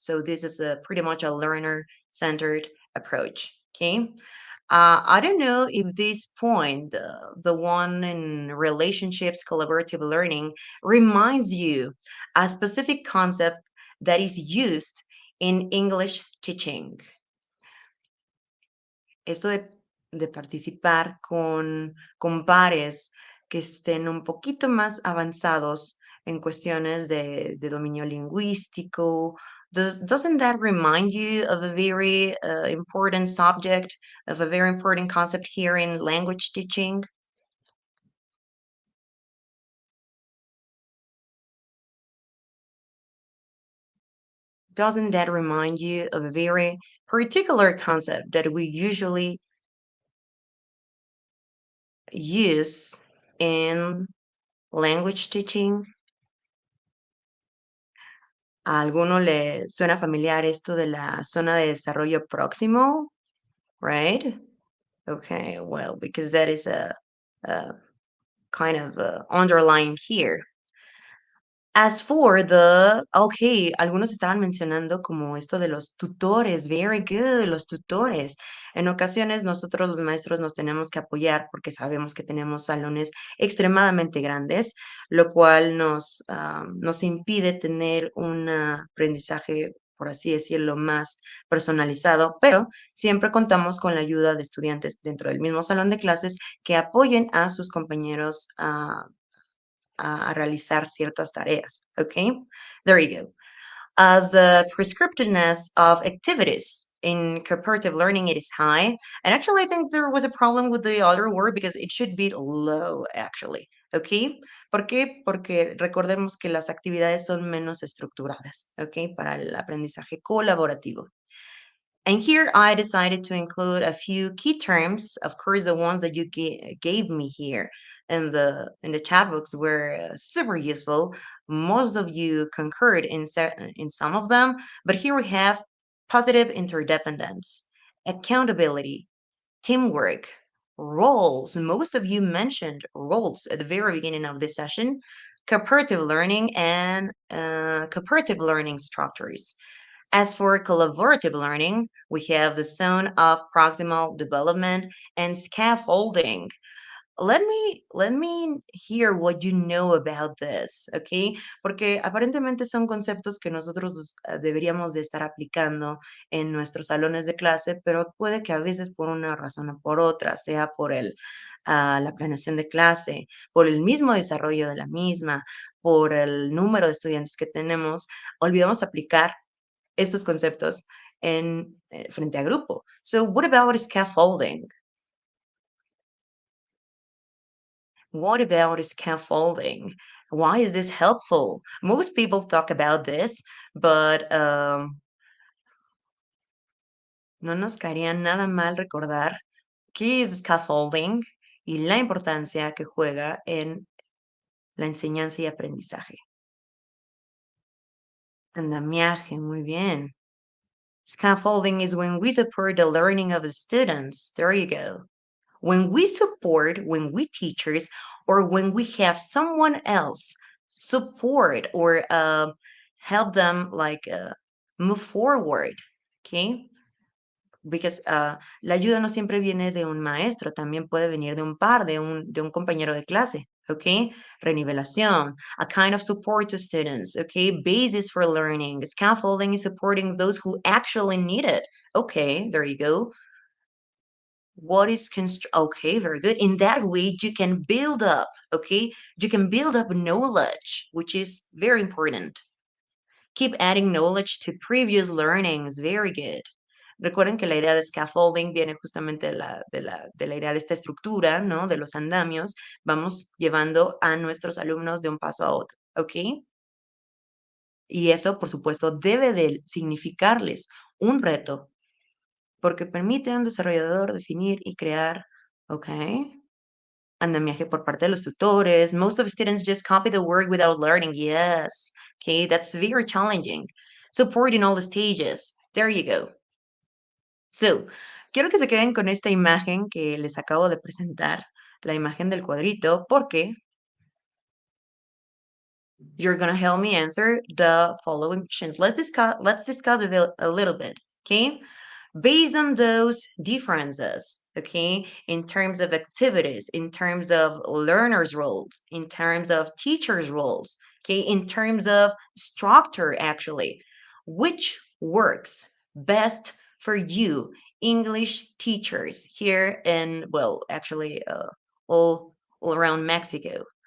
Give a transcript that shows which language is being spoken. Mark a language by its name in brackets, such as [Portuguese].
[English] So this is a pretty much a learner-centered approach. Okay. I don't know if this point, the one in relationships, collaborative learning, reminds you a specific concept that is used in English teaching. [Spanish] Esto de participar con pares que estén un poquito más avanzados en cuestiones de dominio lingüístico. [English] Doesn't that remind you of a very important subject, of a very important concept here in language teaching? Doesn't that remind you of a very particular concept that we usually use in language teaching? [Spanish] ¿A alguno le suena familiar esto de la zona de desarrollo próximo? [English] Right? Okay, well, because that is a kind of underlying here. As for okay, [Spanish] algunos estaban mencionando como esto de los tutores, [English] very good, [Spanish] los tutores. En ocasiones nosotros los maestros nos tenemos que apoyar porque sabemos que tenemos salones extremadamente grandes, lo cual nos impide tener un aprendizaje, por así decirlo, más personalizado, pero siempre contamos con la ayuda de estudiantes dentro del mismo salón de clases que apoyen a sus compañeros a realizar ciertas tareas. [English] Okay, there you go. As the prescriptiveness of activities in cooperative learning, it is high. And actually, I think there was a problem with the other word because it should be low, actually. [Spanish] Okay? ¿Por qué? Porque recordemos que las actividades son menos estructuradas, okay, para el aprendizaje colaborativo. [English] And here I decided to include a few key terms. Of course, the ones that you gave me here in the chat books were super useful. Most of you concurred in some of them, but here we have positive interdependence, accountability, teamwork, roles. Most of you mentioned roles at the very beginning of this session, cooperative learning, and cooperative learning structures. As for collaborative learning, we have the zone of proximal development and scaffolding. Let me hear what you know about this, okay? [Spanish] Porque aparentemente son conceptos que nosotros deberíamos de estar aplicando en nuestros salones de clase, pero puede que a veces por una razón o por otra, sea por la planeación de clase, por el mismo desarrollo de la misma, por el número de estudiantes que tenemos, olvidamos aplicar estos conceptos frente a grupo. [English] So what about scaffolding? What about scaffolding? Why is this helpful? Most people talk about this, but [Spanish] no nos caería nada mal recordar qué es scaffolding y la importancia que juega en la enseñanza y aprendizaje. Andamiaje, muy bien. [English] Scaffolding is when we support the learning of the students. There you go. When we support, when we teachers, or when we have someone else support or help them like move forward, okay? Because [Spanish] la ayuda no siempre viene de un maestro, también puede venir de un par, de un compañero de clase, okay? Renivelación, [English] a kind of support to students, okay? Basis for learning. Scaffolding is supporting those who actually need it. Okay, there you go. What is okay, very good. In that way, you can build up, okay? You can build up knowledge, which is very important. Keep adding knowledge to previous learnings, very good. [Spanish] Recuerden que la idea de scaffolding viene justamente de la idea de esta estructura, ¿no? De los andamios. Vamos llevando a nuestros alumnos de un paso a otro, ¿ok? Y eso, por supuesto, debe de significarles un reto, porque permite a un desarrollador definir y crear, ¿ok? Andamiaje por parte de los tutores. [English] Most of students just copy the work without learning. Yes. Okay, that's very challenging. Support in all the stages. There you go. [Spanish] So, quiero que se queden con esta imagen que les acabo de presentar, la imagen del cuadrito, porque [English] you're gonna help me answer the following questions. Let's discuss a little bit, okay? Based on those differences, okay, in terms of activities, in terms of learners' roles, in terms of teachers' roles, okay, in terms of structure, actually, which works best for you, English teachers here in, well, actually, all around Mexico?